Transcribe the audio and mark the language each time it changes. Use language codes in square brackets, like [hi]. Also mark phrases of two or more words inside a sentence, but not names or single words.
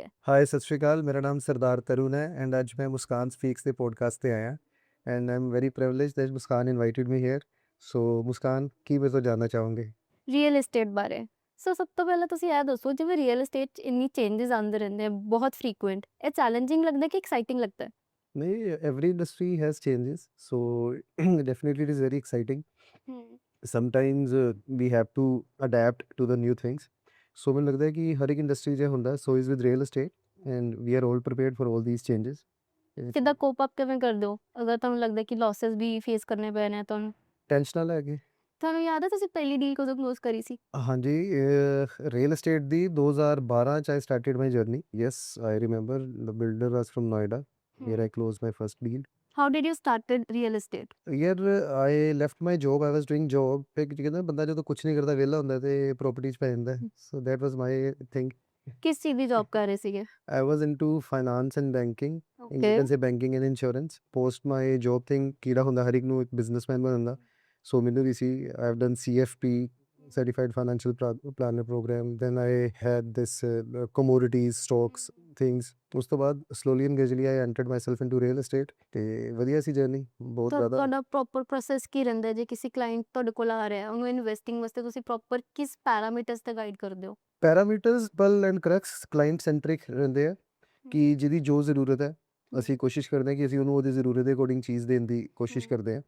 [pa] ਹਾਈ ਸਤਿ ਸ਼੍ਰੀ ਅਕਾਲ, ਮੇਰਾ ਨਾਮ ਸਰਦਾਰ ਤਰੁਣ ਹੈ ਐਂਡ ਅੱਜ ਮੈਂ ਮੁਸਕਾਨ ਸਪੀਕਸ ਦੇ ਪੋਡਕਾਸਟ ਤੇ ਆਇਆ [en] and I am very privileged that Muskan invited me here. [pa] ਸੋ ਮੁਸਕਾਨ, ਕੀ ਮੇਰੇ ਤੋਂ ਜਾਣਨਾ ਚਾਹੋਗੇ? [en] real estate [pa] ਬਾਰੇ ਸੋ ਸਭ ਤੋਂ ਪਹਿਲਾਂ ਤੁਸੀਂ ਇਹ ਦੱਸੋ, ਜਿਵੇਂ [en] real estate [pa] 'ਚ ਇੰਨੀ ਚੇਂਜਸ ਆਉਂਦੇ ਰਹਿੰਦੇ ਆ ਬਹੁਤ ਫ੍ਰੀਕੁਐਂਟ, ਇਹ ਚੈਲੰਜਿੰਗ ਲੱਗਦਾ ਕਿ ਐਕਸਾਈਟਿੰਗ ਲੱਗਦਾ ਹੈ? ਨਹੀਂ, [en] every industry has changes, so definitely it is very exciting. Sometimes we have to adapt to the new things. [pa] So ਮੈਨੂੰ ਲੱਗਦਾ ਹੈ ਕਿ ਹਰ ਇੱਕ ਇੰਡਸਟਰੀ 'ਚ ਹੁੰਦਾ, [en] so is with real estate and we are all prepared for all these changes. [pa] ਕਿੱਦਾਂ [en] cope up [pa] ਕਿਵੇਂ ਕਰਦੇ ਹੋ ਅਗਰ ਤੁਹਾਨੂੰ ਲੱਗਦਾ ਕਿ ਲਾਸਸ ਵੀ ਫੇਸ ਕਰਨੇ ਪਏ ਨੇ ਤੁਹਾਨੂੰ? ਟੈਨਸ਼ਨ ਨਾ ਲੈ ਕੇ। ਤੁਹਾਨੂੰ ਯਾਦ ਹੈ ਤੁਸੀਂ ਪਹਿਲੀ ਡੀਲ ਕਦੋਂ ਕਲੋਜ਼ ਕਰੀ ਸੀ? [en] ਹਾਂਜੀ, ਰੀਅਲ estate [pa] ਦੀ 2012 ਚ [en] I started my journey. Yes, I remember the builder was from Noida where I closed my first deal. How did you started real estate? [pa] ਯਾਰ [en] I left my job, I was doing job. [pa] ਫਿਰ ਕੀ ਕਹਿੰਦਾ ਬੰਦਾ ਜਦੋਂ ਕੁਝ ਨਹੀਂ ਕਰਦਾ ਵਿਹਲਾ ਹੁੰਦਾ ਤੇ ਪ੍ਰੋਪਰਟੀ 'ਚ ਪੈ ਜਾਂਦਾ। [en] So that was my thing. [pa] ਕਿਸ ਚੀਜ਼ ਦੀ ਜੌਬ ਕਰ ਰਹੇ ਸੀਗੇ? [en] I was into finance and banking. You ਓਕੇ। can say banking and insurance. Post my job thing, [pa] ਕੀੜਾ ਹੁੰਦਾ ਹਰ ਇੱਕ ਨੂੰ ਇੱਕ ਬਿਜ਼ਨਸਮੈਨ ਬਣਨ ਦਾ। ਸੋ ਮੈਨੂੰ ਵੀ ਸੀ। [en] I have done CFP, Certified Financial Planner program. Then I had this commodities, stocks, things. [pa] ਉਸ ਤੋਂ ਬਾਅਦ [en] slowly and gradually I entered myself into real estate [pa] ਤੇ ਵਧੀਆ ਸੀ ਜਰਨੀ ਬਹੁਤ ਜ਼ਿਆਦਾ। ਤੁਹਾਡਾ [en] proper process [pa] ਕੀ ਰਹਿੰਦਾ ਜੇ ਕਿਸੇ ਕਲਾਇੰਟ ਤੁਹਾਡੇ ਕੋਲ ਆ ਰਿਹਾ ਉਹਨੂੰ ਇਨਵੈਸਟਿੰਗ ਵਾਸਤੇ ਤੁਸੀਂ ਪ੍ਰੋਪਰ ਕਿਸ ਪੈਰਾਮੀਟਰਸ ਤੇ ਗਾਈਡ ਕਰਦੇ ਹੋ? [en] parameters pull and cracks client centric [pa] ਰਹਿੰਦੇ ਆ ਕਿ ਜਿਹਦੀ ਜੋ ਜ਼ਰੂਰਤ ਹੈ ਅਸੀਂ ਕੋਸ਼ਿਸ਼ ਕਰਦੇ ਹਾਂ ਕਿ ਅਸੀਂ ਉਹਨੂੰ ਉਹਦੀ ਜ਼ਰੂਰਤ ਦੇ ਅਕੋਰਡਿੰਗ ਚੀਜ਼ ਦੇਣ ਦੀ ਕੋਸ਼ਿਸ਼ ਕਰਦੇ ਹਾਂ।